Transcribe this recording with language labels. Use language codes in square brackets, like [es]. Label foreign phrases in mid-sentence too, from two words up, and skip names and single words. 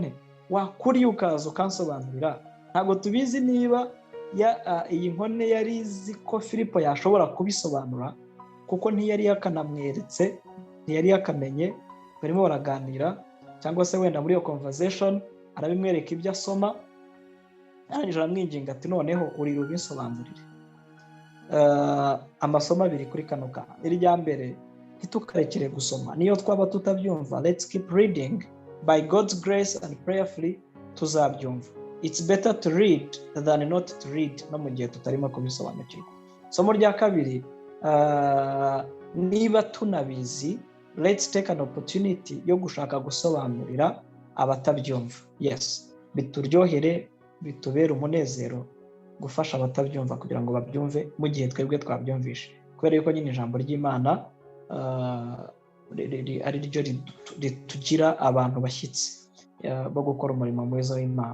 [rw] Wakuri ukaza ukansobanurira. Ntabwo tubizi niba iyi nkone yari izi ko Filipo yashobora kubisobanura kuko ntiyari yakanamweretse, ntiyari yakamenye, barimo baraganira cyangwa se wenda muri iyo conversation arabimwereka ibyo asoma, arangije aramwinginga ati noneho uri rubisobanurire. Amasomo abiri kuri kano kantu. Irya mbere, ntitukarekere gusoma, niyo twaba tutabyumva, [en] let's keep reading by God's grace and prayerfully, tuzabyumva. It's better to read than not to read, [rw] no mu gihe tutarimo kubisobanukirwa. Somo rya kabiri, niba tunabizi, [en] let's take an opportunity [rw] yo gushaka gusobanurira abatabyumva. Yes, bituryohere, bitubera umunezero gufasha abatabyumva kugira ngo babyumve mu gihe twebwe twabyumvishe, kubera yuko nyine ijambo ry'Imana ari ryo ritugira abantu bashyitsi bo gukora umurimo mwiza w'Imana.